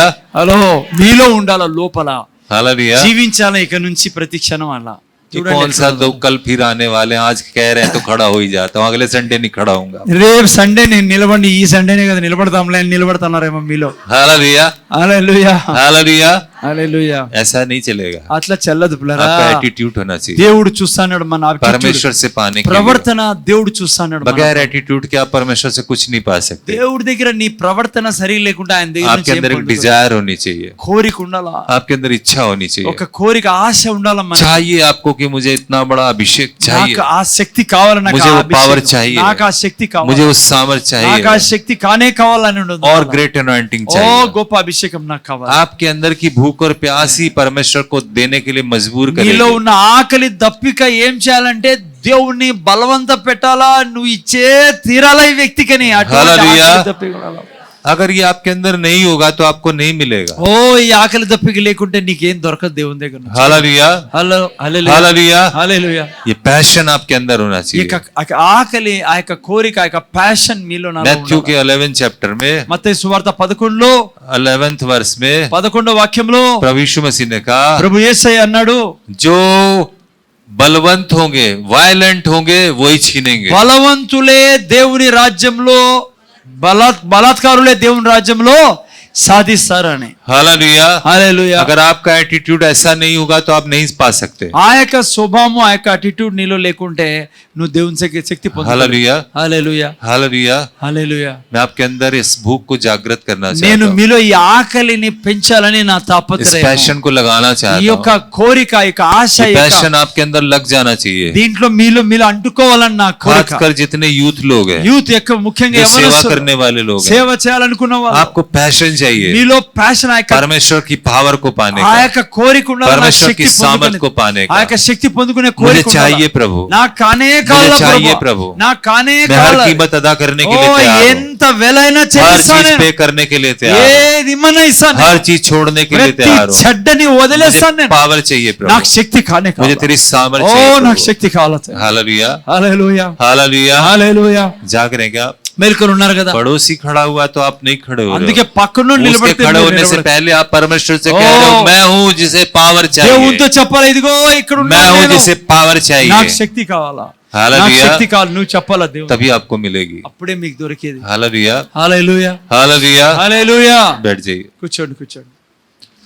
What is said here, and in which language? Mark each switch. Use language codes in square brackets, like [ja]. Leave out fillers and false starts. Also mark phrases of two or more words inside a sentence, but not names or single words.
[te] విషయం- హలో, మీలో ఉండాల, లోపల [hi] हालेलुया. [te] జీవించాలి ఇక నుంచి ప్రతి క్షణం అలా. [hi] ये कौन सा लोग कल फिर आने वाले हैं, आज कह रहे हैं तो खड़ा हो ही जाता हूँ, अगले संडे नहीं खड़ा होऊंगा. [te] రేపు సండే నేను నిలబడి, ఈ సండేనే కదా నిలబడతాంలే అని నిలబడుతున్నారేమో మీలో. [hi] हालेलुया. [te] హల్లెలూయా. [hi] हालेलुया. [te] హల్లెలూయా. [hi] ऐसा नहीं चलेगा. [te] అట్లా చెల్లదు పిల్లరా. [hi] आपका एटीट्यूड होना चाहिए. [te] దేవుడు చూస్తాడు మన attitude. [hi] परमेश्वर से पाने के लिए. [te] ప్రవర్తన దేవుడు చూస్తాడు. [hi] बगैर एटीट्यूड के आप परमेश्वर से कुछ नहीं पा सकते. [te] దేవుడి దగ్గర నీ ప్రవర్తన సరి లేకుండా ఆయన దగ్గర [hi] आपके अंदर एक डिजायर होनी चाहिए. [te] కోరిక ఉండాలా, [hi] आपके अंदर इच्छा होनी चाहिए. [te] ఒక కోరిక, ఆశ ఉండాలా. [hi] चाहिए आपको कि मुझे इतना बड़ा अभिषेक चाहिए, [te] నాకు ఆ శక్తి కావాలి, నాకు [hi] मुझे [te] ఆ [hi] वो पावर [te] అభిషేకం, [hi] चाहिए, [te] నాకు ఆ శక్తి కావాలి, [hi] मुझे वो सामर्थ [te] నాకు ఆ [hi] चाहिए, [te] శక్తి కానే కావాలని ఉండదు. [en] और great anointing [te] ఓ [hi] चाहिए. [te] గొప్ప అభిషేకం నాకు కావాలి. [hi] आपके अंदर की भूख और प्यास ही परमेश्वर को देने के लिए मजबूर [te] నీలో [hi] करेगी. [te] ఉన్న ఆకలి దప్పిక ఏం చేయాలంటే దేవుణ్ణి బలవంత పెట్టాలా, నువ్వు ఇచ్చే తీరాలా ఈ వ్యక్తికని. అటువంటి హల్లెలూయా. ఆకలి దప్పిక ఉండాలా. [hi] अगर ये आपके अंदर नहीं होगा तो आपको नहीं मिलेगा. [te] ఓ ఈ ఆకలి దప్పిక లేకుంటే నీకేం దొరకదు దేవుని దగ్గర నుంచి. [hi] हालेलुया. [te] హలో. హల్లెలూయా. [hi] हालेलुया. [te] హల్లెలూయా. [hi] ये पैशन आपके अंदर होना [te] ఈ [hi] चाहिए. [te] యొక్క ఆకలి, ఆ యొక్క కోరిక, ఆ యొక్క ప్యాషన్ మీలో నాలో [hi] मैथ्यू [te] ఉండాలి. [hi] के 11th चैप्टर में [te] మత్తయి సువార్త 11లో [hi] 11th वर्ष में [te] 11వ వాక్యంలో [hi] प्रभु यीशु मसीह ने कहा, [te] ప్రభు యేసయ్య అన్నాడు, [hi] जो बलवंत होंगे, वायलेंट होंगे, वही छीनेंगे. [te] బలవంతులే దేవుని రాజ్యంలో, బలాత్కారులే దేవుని రాజ్యంలో సాధిస్తారని. [hi] हालेलुया. [te] హల్లెలూయా. [hi] अगर आपका एटीट्यूड ऐसा नहीं होगा तो आप नहीं पा सकते. [te] ఆ యొక్క స్వభావము, ఆ యొక్క అటిట్యూడ్ నీలో లేకుంటే నువ్వు దేవుని శక్తి పొందలేవు. [hi] हालेलुया. [te] హల్లెలూయా. [hi] हालेलुया. [te] హల్లెలూయా. [hi] मैं आपके अंदर इस भूख को जागृत करना [te] నేను [hi] चाहता हूँ. [te] మీలో ఈ ఆకలిని పెంచాలని నా [hi] इस [te] తాపత్రయం, [hi] पैशन को लगाना [te] ఈ [hi] चाहता [te] యొక్క [hi] हूँ. [te] కోరిక, ఈ యొక్క ఆశ, [hi] ये [te] ఈ యొక్క [hi] पैशन आपके अंदर लग जाना चाहिए. [te] దీంట్లో మీలో అంటుకోవాలని నా కోరిక. [hi] खासकर जितने यूथ लोग हैं, [te] యూత్ యొక్క ముఖ్యంగా [hi] जो सेवा [te] యవ్వనస్తులు, [hi] करने वाले लोग हैं, [te] సేవ చేయాలనుకున్న వాళ్ళు, [hi] आपको पैशन चाहिए [te] మీలో ప్యాషన్, ఆ యొక్క [hi] परमेश्वर की पावर को पाने [te] ఆ [hi] का, [te] యొక్క కోరిక ఉండాలి, నా [hi] परमेश्वर [te] శక్తి [hi] की सामर्थ को [te] పొందుకునే, [hi] पाने [te] ఆ [hi] का. [te] యొక్క శక్తి పొందుకునే [hi] मुझे [te] కోరిక [hi] चाहिए [te] ఉండాలి. [hi] प्रभु, [te] నాకు కానే [hi] मुझे [te] కావాలా [hi] चाहिए [te] ప్రభు, [hi] प्रभु, [te] నాకు కానే [hi] मैं हर [te] కావాలా. [hi] कीमत अदा करने के [te] ఓ [hi] लिए तैयार हूँ, [te] ఎంత వెలైనా [hi] हर [te] చెల్లిస్తాను [hi] चीज [te] నేను. [hi] पे करने के लिए तैयार हूँ, [te] ఏది ఇమ్మన్నా ఇస్తాను. [hi] हर चीज छोड़ने के लिए [te] ప్రతి [hi] तैयार हूँ. [te] చెడ్డని వదిలేస్తాను [hi] मुझे [te] నేను. [hi] पावर चाहिए [te] నాకు [hi] प्रभु, [te] శక్తి కానే [hi] मुझे [te] కావాలి. [hi] तेरी सामर्थ [te] ఓ [hi] चाहिए [te] నాకు [hi] प्रभु. [te] శక్తి కావాలి. [hi] हालेलुया. [te] హల్లెలూయా. [hi] हालेलुया. [te] హల్లెలూయా. [hi] जाग रहे हैं क्या? [te] మేల్కొని ఉన్నారు కదా. [hi] पड़ोसी खड़ा हुआ तो आप नहीं खड़े हो रहे [te] అందుకే [hi] हो. [te] పక్కన [hi] उसके [te] నిలబడితే [hi] खड़े [te] మీరు [hi] होने से [te] నిలబడతారు. [hi] पहले आप परमेश्वर से ओ, कह रहे हो, मैं हूँ जिसे पावर चाहिए, [te] దేవునితో చెప్పాలి, ఇదిగో ఇక్కడ [hi] मैं [te] ఉన్నాను [hi] हूँ [te] నేను. [hi] जिसे पावर [te] నాకు [hi] चाहिए. [te] శక్తి కావాలా, నాకు [hi] हालेलुया. [te] శక్తి కావాలి, నువ్వు చెప్పాలా దేవుడు, [hi] तभी आपको मिलेगी. [te] అప్పుడే మీకు దొరికేది. [hi] हालेलुया. [te] హల్లెలూయా. [hi] हालेलुया. [te] హల్లెలూయా. [hi] बैठ जाइए. [te] కూర్చోండి.